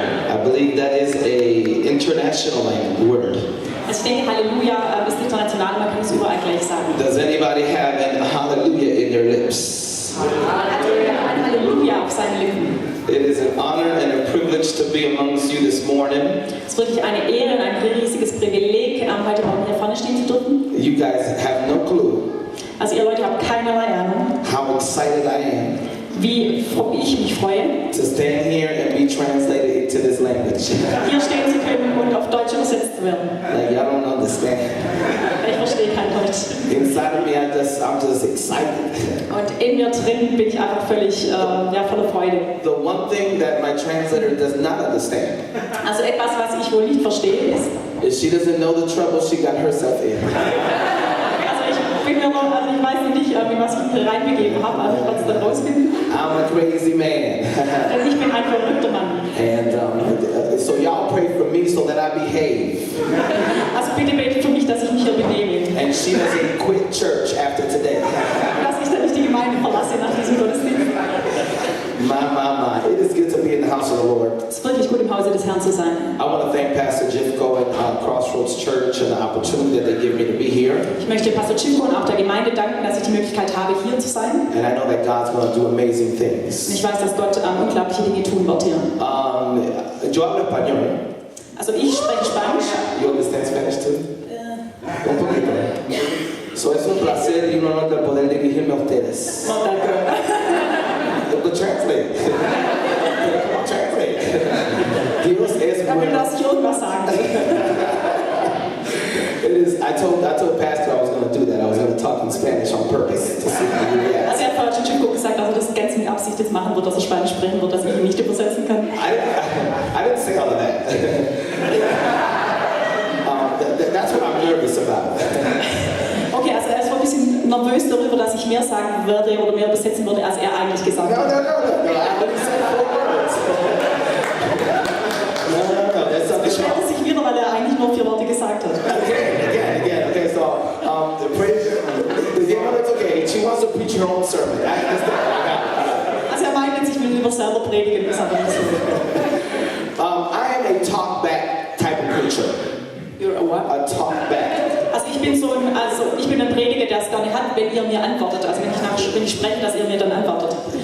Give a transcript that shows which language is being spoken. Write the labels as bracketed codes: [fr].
[en] I believe that is an international word. [de] Also ich denke, Halleluja ist international, man kann es überall gleich sagen. [en] Does anybody have an hallelujah in their lips? [de] Hat ein Halleluja auf seinen Lippen. [en] It is an honor and a privilege to be amongst you this morning. [de] Es ist wirklich eine Ehre und ein riesiges Privileg, heute Morgen hier vorne stehen zu dürfen. [en] You guys have no clue [de] Also ihr Leute habt keinerlei Ahnung, [en] how excited I am [de] wie ich mich freue, [en] to stand here and be translated into this language. [de] hier stehen zu können und auf Deutsch übersetzt zu werden. [en] Like y'all don't understand. [de] Ich verstehe kein Deutsch. [en] Inside of me, I'm just excited. [de] Und in mir drin bin ich einfach völlig voller Freude. [en] The one thing that my translator does not understand [de] Also etwas, was ich wohl nicht verstehe, ist, [en] is she doesn't know the trouble she got herself in. [de] ich weiß noch nicht, in was ich mich reinbegeben habe, also ich werde es dann rausfinden. [en] I'm a crazy man. [de] Denn ich bin ein verrückter Mann. [en] And so y'all pray for me so that I behave. [de] Also bitte betet für mich, dass ich mich hier benehme. [en] And she doesn't quit church after today. [de] Dass ich dann nicht die Gemeinde verlasse nach diesem Gottesdienst. [en] My. It is good to be in the house of the Lord. [de] Es ist wirklich gut, im Hause des Herrn zu sein. [en] I want to thank Pastor Jifko and Crossroads Church and the opportunity that they give me to be here. [de] Ich möchte Pastor Jifko und auch der Gemeinde danken, dass ich die Möglichkeit habe, hier zu sein. [en] And I know that God's going to do amazing [de] Und [en] things. [de] ich weiß, dass Gott unglaubliche Dinge tun wird hier. [es] Yo hablo español. [de] Also ich spreche Spanisch. [en] You understand Spanish too? [es] Un poquito. So es un placer y un honor de poder dirigirme a ustedes. [en] Not that good. But translate. Come on, translate. [es] Dios es [de] Er will, [es] bueno. [de] dass ich irgendwas sagen. [en] It is. I told Pastor I was going to do that. I was going to talk in Spanish on purpose to see how he reacts. [de] Also er hat Pastor Jifko gesagt, dass er das ganz mit Absicht jetzt machen wird, dass er Spanisch sprechen wird, dass ich ihn nicht übersetzen kann. [en] I didn't say all of that. That's what I'm nervous about. [de] Okay, also er ist ein bisschen nervös darüber, dass ich mehr sagen werde oder mehr übersetzen würde, als er eigentlich gesagt hat. [en] No. I only said 4 words. No. That's [de] Er beschwerte sich wieder, weil er eigentlich nur 4 Worte gesagt hat. [en] Again. Okay, so the prayer. It's okay. She wants to preach her own sermon. I understand. [de] Also er meint jetzt, ich will lieber selber predigen, das hat er nicht so. [en] I am a talk back type of preacher. You're a what? A talk back. [de] Also ich bin ein Prediger, der es gerne hat, wenn ihr mir antwortet. Also wenn ich spreche, dass ihr mir dann antwortet.